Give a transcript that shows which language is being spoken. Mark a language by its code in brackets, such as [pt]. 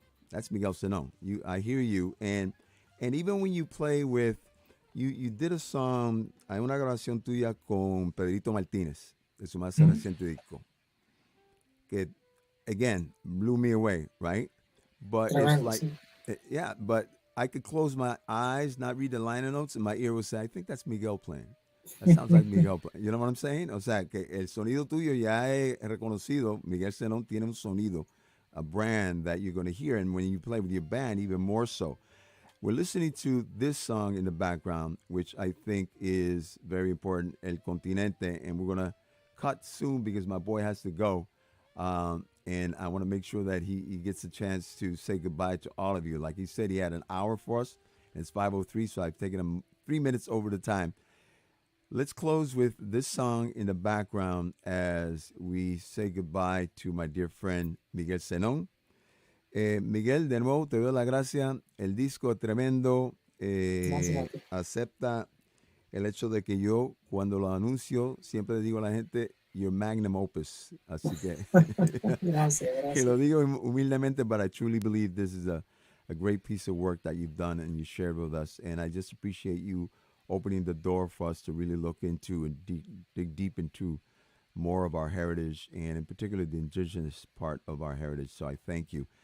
[en] That's Miguel Zenón. I hear you. And even when you play with, you did a song, [es] hay una grabación tuya con Pedrito Martínez, de su más reciente disco. [en] Que, again, blew me away, right? But it's like, yeah, but I could close my eyes, not read the liner notes, and my ear would say, I think that's Miguel playing. That sounds like Miguel playing. You know what I'm saying? [es] O sea, que el sonido tuyo ya he reconocido. [en] Miguel Zenón [es] tiene un sonido, [en] a brand that you're going to hear. And when you play with your band, even more so. We're listening to this song in the background, which I think is very important, El Continente. And we're going to cut soon because my boy has to go. And I want to make sure that he gets a chance to say goodbye to all of you. Like he said, he had an hour for us, and it's 5:03, so I've taken him 3 minutes over the time. Let's close with this song in the background as we say goodbye to my dear friend Miguel Zenón. [es] Miguel, de nuevo, te doy la gracia. El disco es tremendo. Acepta el hecho de que yo, cuando lo anuncio, siempre le digo a la gente, [en] your magnum opus. [es] Así que Gracias. que lo digo humildemente, [en] but I truly believe this is a great piece of work that you've done and you shared with us. And I just appreciate you opening the door for us to really look into and dig deep into more of our heritage, and in particular the indigenous part of our heritage. So I thank you.